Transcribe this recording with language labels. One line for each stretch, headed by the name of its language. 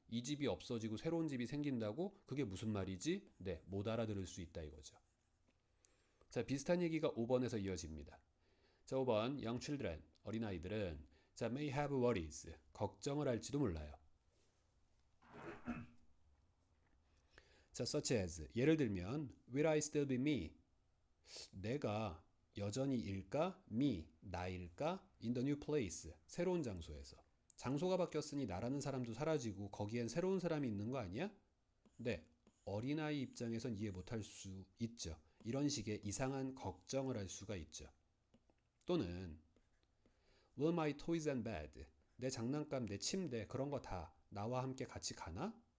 Korean: 이 집이 없어지고 새로운 집이 생긴다고? 그게 무슨 말이지? 네, 못 알아들을 수 있다 이거죠. 자, 비슷한 얘기가 5번에서 이어집니다. 자, 5번 young children 어린아이들은 자,
English: may have worries
Korean: 걱정을 할지도 몰라요.
English: 자, such as
Korean: 예를 들면
English: will I still be me?
Korean: 내가 여전히 일까? me 나일까? in the new place 새로운 장소에서 장소가 바뀌었으니 나라는 사람도 사라지고 거기엔 새로운 사람이 있는 거 아니야? 네, 어린아이 입장에선 이해 못할 수 있죠. 이런 식의 이상한 걱정을 할 수가 있죠. 또는
English: will my toys and bed
Korean: 내 장난감, 내 침대 그런 거 다 나와 함께 같이 가나?